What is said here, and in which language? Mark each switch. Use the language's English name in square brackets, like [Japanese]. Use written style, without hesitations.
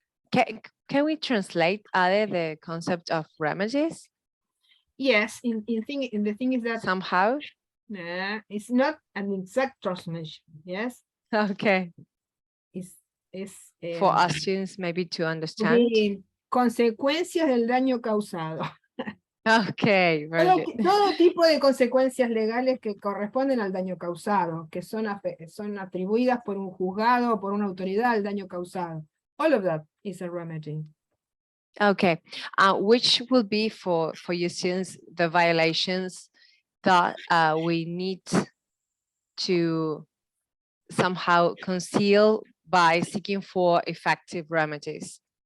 [English] Can we translate, Ade, the concept of remedies? Yes, the thing is that somehow it's not an exact translation. Yes. Okay. [Spanish] Es [English] For us students maybe to understand. [Spanish] Consecuencias del daño causado. [English] Okay, very good. [Spanish] Todo tipo de consecuencias legales que corresponden al daño causado, que son atribuidas por un juzgado o por una autoridad al daño causado. [English] All of that is a remedy. Okay, which will be for your students the violations that we need to somehow conceal by seeking for effective remedies?